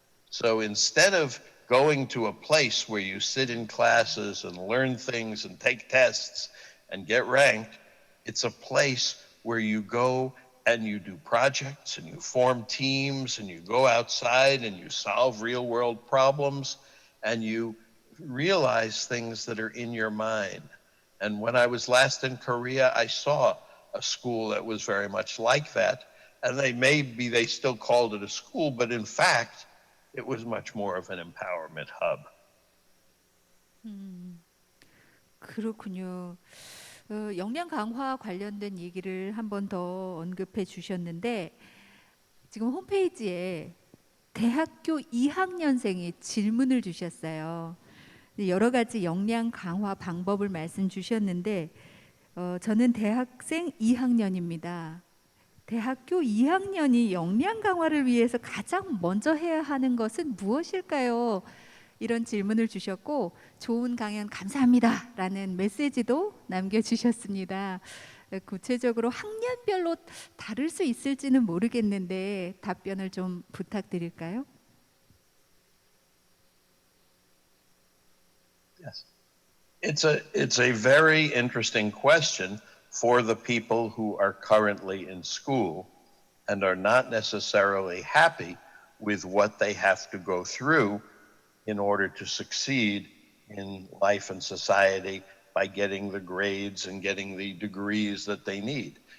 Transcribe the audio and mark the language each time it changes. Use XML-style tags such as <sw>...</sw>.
<en>So instead of going to a place where you sit in classes and learn things and take tests and get ranked, it's a place where you go and you do projects and you form teams and you go outside and you solve real world problems and you realize things that are in your mind. And when I was last in Korea, I saw a school that was very much like that. And they still called it a school, but in fact, it was much more of an empowerment hub.</en> <ko>그렇군요. 역량 강화 관련된 얘기를 한 번 더 언급해 주셨는데 지금 홈페이지에 대학교 2학년생이 질문을 주셨어요. 여러 가지 역량 강화 방법을 말씀 주셨는데 저는 대학생 2학년입니다. 대학교 2학년이 역량 강화를 위해서 가장 먼저 해야 하는 것은 무엇일까요? 이런 질문을 주셨고 좋은 강연 감사합니다 라는 메시지도 남겨주셨습니다. 구체적으로 학년별로 다를 수 있을지는 모르겠는데 답변을 좀 부탁드릴까요?</ko> <en>Yes. It's a very interesting question for the people who are currently in school and are not necessarily happy with what they have to go through in order to succeed in life and society by getting the grades and getting the degrees that they need.</en>